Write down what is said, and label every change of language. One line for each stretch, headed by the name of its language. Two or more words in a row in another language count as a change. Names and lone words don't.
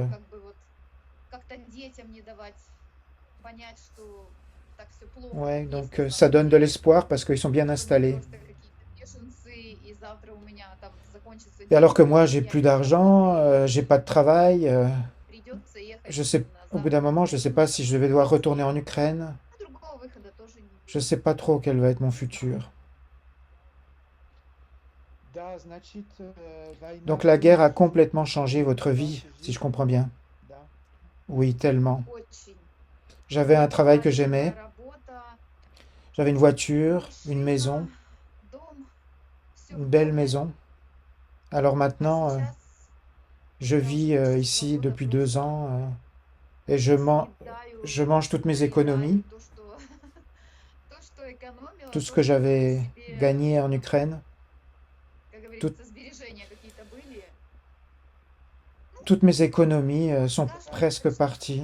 French: Ouais, donc ça donne de l'espoir parce qu'ils sont bien installés. Et alors que moi, j'ai plus d'argent, j'ai pas de travail, je sais, au bout d'un moment, je ne sais pas si je vais devoir retourner en Ukraine. Je ne sais pas trop quel va être mon futur.
Russian: Да, значит, война
French: Donc la guerre a
Russian: полностью
French: complètement changé votre
Russian: изменила
French: vie,
Russian: вашу
French: si je
Russian: жизнь?
French: comprends bien.
Russian: Да.
French: Oui, tellement. J'avais un travail que j'aimais, j'avais une voiture, une maison, une belle maison. Alors maintenant, je vis ici depuis 2 ans et je mange toutes mes économies, tout ce que j'avais gagné en Ukraine, tout- toutes mes économies sont presque parties.